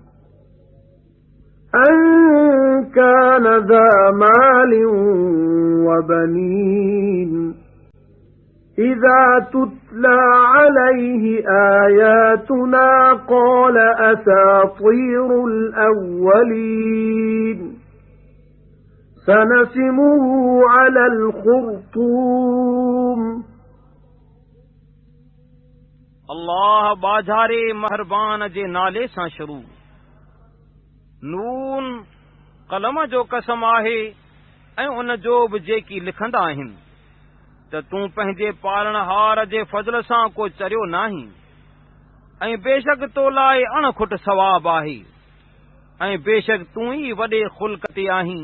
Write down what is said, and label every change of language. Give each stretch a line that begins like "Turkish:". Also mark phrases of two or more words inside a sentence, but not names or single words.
Arabic: أَن كَانَ ذَا مَالٍ وَبَنِينَ إِذَا تُتْلَى عَلَيْهِ آيَاتُنَا قَالَ أَسَاطِيرُ الْأَوَّلِينَ سَنَسِمُهُ عَلَى الْخُرْطُومِ.
Sindhi: अल्लाह बाझारे महरबान जे नाले सां शुरू। नून कलम जो कसम आहे ऐं उन जो बि जेकी लिखंदा आहिनि त तूं पंहिंजे पालणहार जे फज़ल सां को चरियो नाहीं ऐं बेशक तो लाइ अणखुट सवाब आहे ऐं बेशक तूं ई वॾे ख़ुल्क़ ते आहीं।